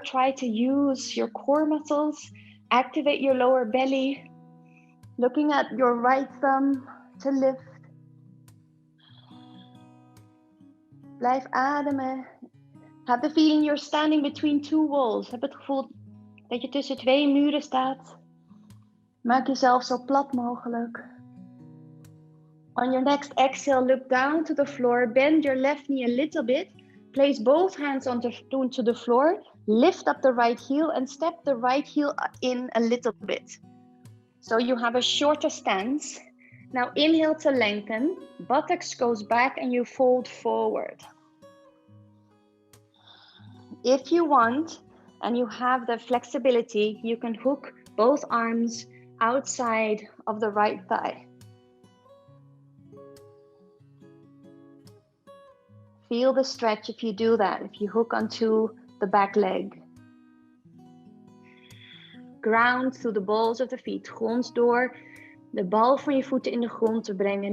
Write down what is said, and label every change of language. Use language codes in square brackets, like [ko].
[en] Try to use your core muscles. Activate your lower belly. Looking at your right thumb to lift. [nl] Blijf ademen. [en] Have the feeling you're standing between 2 walls. [nl] Heb het gevoel dat je tussen 2 muren staat. Maak jezelf zo plat mogelijk. [en] On your next exhale, look down to the floor. Bend your left knee a little bit. Place both hands onto the floor. Lift up the right heel and step the right heel in a little bit. So you have a shorter stance. Now inhale to lengthen. Buttocks goes back and you fold forward. If you want, and you have the flexibility, you can hook both arms outside of the right thigh. Feel the stretch if you do that, if you hook onto the back leg. Ground through the balls of the feet. [nl] Grond door de bal van je voeten in de grond te brengen.